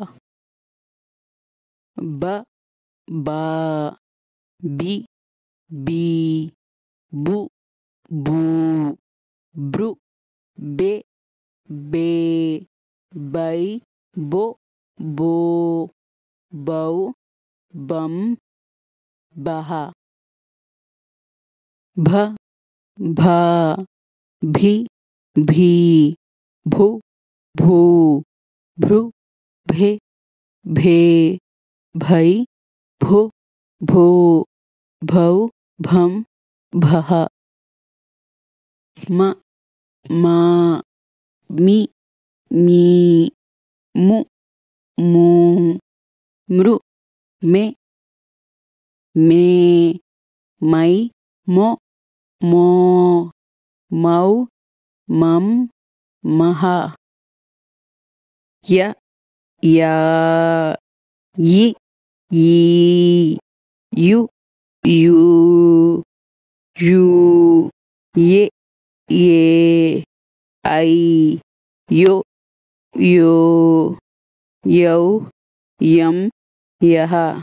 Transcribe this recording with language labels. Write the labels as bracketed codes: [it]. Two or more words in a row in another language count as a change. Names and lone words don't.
[hi] ब बा बि बी बु बू ब्रु बे बे बै बो बो बौ बम बह भ भ भी भी भू भू भ्रु भे भे भै भो भो भौ भम भह म मा मि मी मु मू मृ मे मे मै मो मो मौ मम मह य या यि यी यु यू यू ये ये ऐ यो यो यौ यम यः